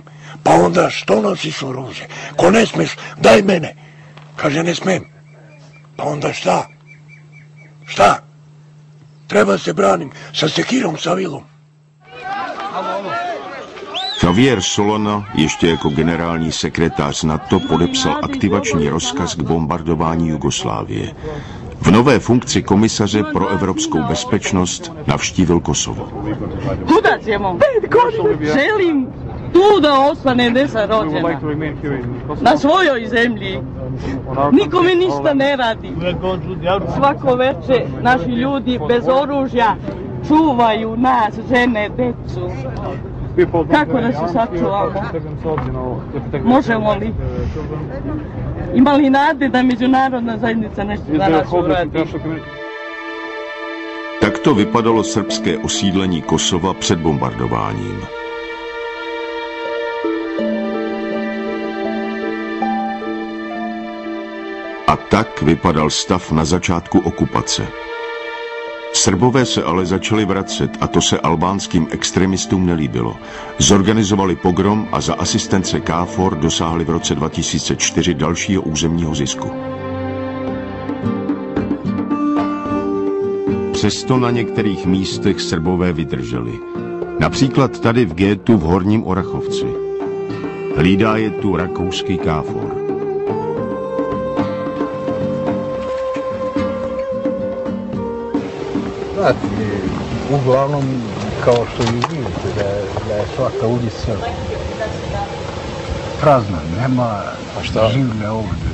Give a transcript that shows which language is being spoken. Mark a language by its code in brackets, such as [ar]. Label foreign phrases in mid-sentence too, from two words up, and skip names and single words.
[sr] Pa onda, što nosiš oružje? Ko ne smeš, daj mene. Kaže, ne smem. Pa onda šta? Šta? Treba se branim sa sekirom, sa vilom. [cs] Javier Solana ještě jako generální sekretář NATO podepsal aktivační rozkaz k bombardování Jugoslávie. V nové funkci komisaře pro evropskou bezpečnost navštívil Kosovo. [sr] Kuda ćemo? 5 godina želim tu da ostane gde sam rođena. Na svojoj zemlji. Nikome ništa ne radi. Svako veče naši ljudi bez oružja čuvaju nas, žene, decu. Kako da se sačuvamo? Možemo li? Ima li nade da međunarodna zajednica nešto za nas uradi? [cs] Takto vypadalo srbské osídlení Kosova před bombardováním. A tak vypadal stav na začátku okupace. Srbové se ale začali vracet a to se albánským extremistům nelíbilo. Zorganizovali pogrom a za asistence KFOR dosáhli v roce 2004 dalšího územního zisku. Přesto na některých místech Srbové vydrželi. Například tady v gétu v Horním Orachovci. Hlídá je tu rakouský KFOR. [sr] Uglavnom, kao što i vidite, da je svaka ulica prazna, nema življa ovde.